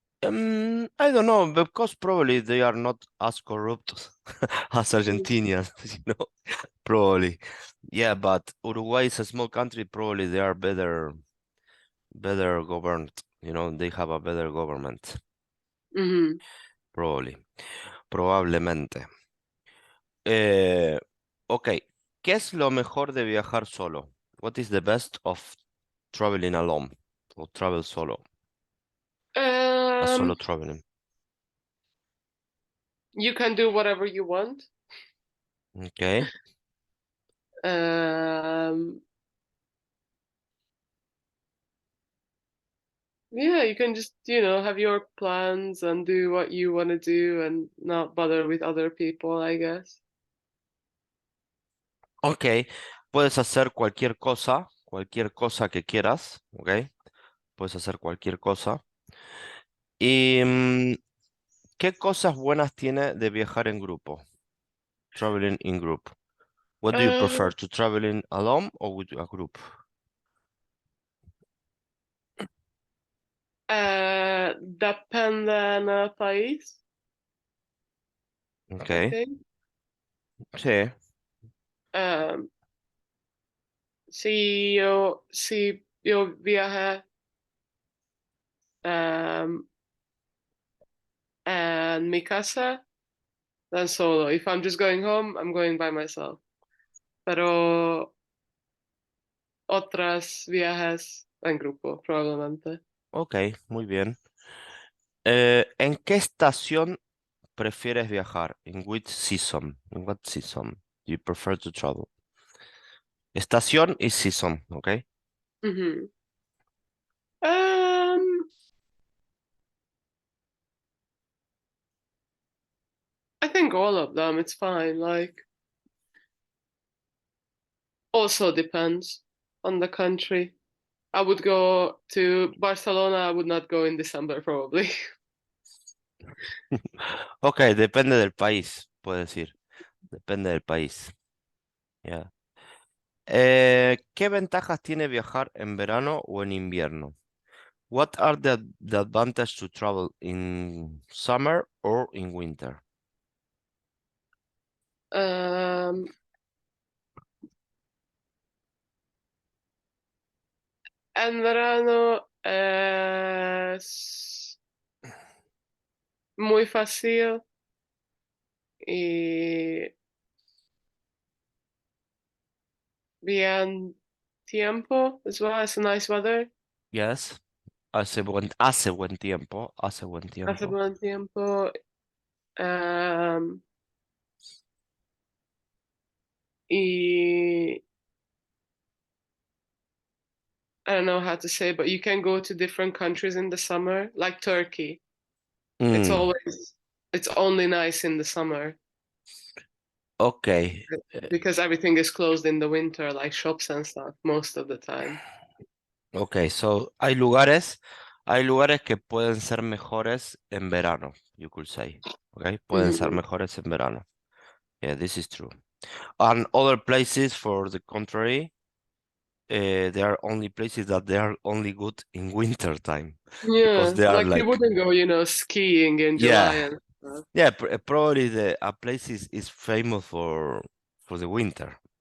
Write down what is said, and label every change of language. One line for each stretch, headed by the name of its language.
English: I don't know, because probably they are not as corrupt as Mm. Argentinians, you know, probably. Yeah, but Uruguay is a small country, probably they are better governed, you know, they have a better government, Mm-hmm. probably,
Spanish: probablemente. Eh, ok, ¿qué es lo mejor de viajar solo?
English: What is the best of traveling alone or travel solo? A solo Um, traveling. you can do whatever you want. Okay, Um, yeah, you can just, have your plans and do what you want to do and not bother with other people, I guess.
Spanish: ok, puedes hacer cualquier cosa que quieras, ok, puedes hacer cualquier cosa. ¿Y qué cosas buenas tiene de viajar en grupo?
English: Traveling in group. What do you Uh, prefer, to traveling alone or with a group?
Spanish: depende del país, I
English: Ok, think.
Spanish: sí, Um, si yo viaje um, en mi casa, then solo.
English: If I'm just going home, I'm going by myself.
Spanish: Pero otras viajes en grupo, probablemente. ok, muy bien. ¿En qué estación prefieres viajar?
English: In which season? In what season do you prefer to travel?
Spanish: Estación y season, ¿ok? Mhm.
English: Um, I think all of them, it's fine. Like, also depends on the country. I would go to Barcelona. I would not go in December, probably.
Spanish: Ok, depende del país, puedo decir. Depende del país. Ya. ¿Qué ventajas tiene viajar en verano o en invierno?
English: What are the advantage to travel in summer or in winter?
Spanish: Um, en verano es muy fácil y bien tiempo
English: as well. It's a nice weather.
Spanish: Yes, hace buen tiempo, hace buen Hace tiempo. buen tiempo.
English: Um, y I don't know how to say, but you can go to different countries in the summer, like Turkey. It's always, it's only nice in the summer ok, because everything is closed in the winter, like shops and stuff, most of the time.
Spanish: ok, so hay lugares que pueden ser mejores en verano,
English: you could say.
Spanish: Ok, pueden ser Mhm. mejores en verano.
English: Yeah, this is true. And other places, for the contrary, there are only places that they are only good in winter time because they are like you like, wouldn't go, skiing in July yeah, and stuff. yeah, probably the a place is famous for the winter.